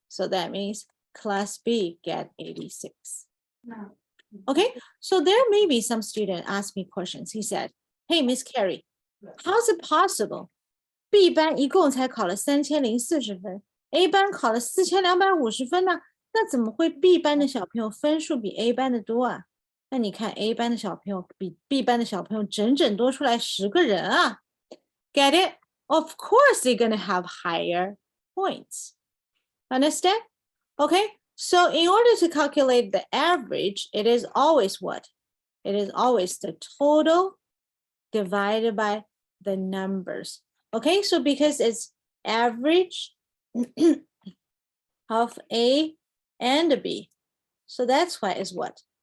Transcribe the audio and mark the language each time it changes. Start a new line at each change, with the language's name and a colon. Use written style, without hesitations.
English: So that means class B get 86. Okay, so there may be some student ask me questions. He said, hey, Miss Carrie, how's it possible?
Chinese: B 班一共才考了3040分 ，A 班考了4250分呢？那怎么会 B 班的小朋友分数比 A 班的多啊？那你看 A 班的小朋友比 B 班的小朋友整整多出来10个人啊 ，
English: get it? Of course they're gonna have higher points. Understand? Okay, so in order to calculate the average, it is always what? It is always the total divided by the numbers. Okay, so because it's average of A and B, so that's why it's what?